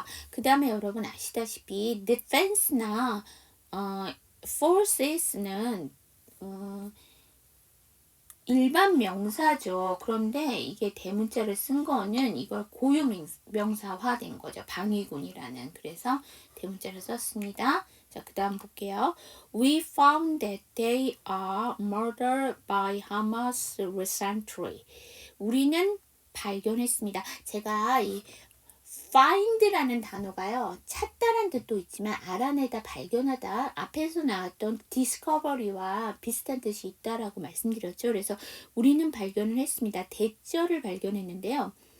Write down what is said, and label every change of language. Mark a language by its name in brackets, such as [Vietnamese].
[Korean] 그 다음에 여러분 아시다시피 defense나 forces는 일반 명사죠. 그런데 이게 대문자를 쓴 거는 이걸 고유 명사화된 거죠. 방위군이라는. 그래서 대문자를 썼습니다. 자, 그 다음 볼게요. [English] We found that they are murdered by Hamas recently. [Korean] 우리는 발견했습니다. 제가 이 find라는 단어가요. 찾다란 뜻도 있지만 알아내다, 발견하다 앞에서 나왔던 discovery와 비슷한 뜻이 있다라고 말씀드렸죠. 그래서 우리는 발견을 했습니다. 대절을 발견했는데요.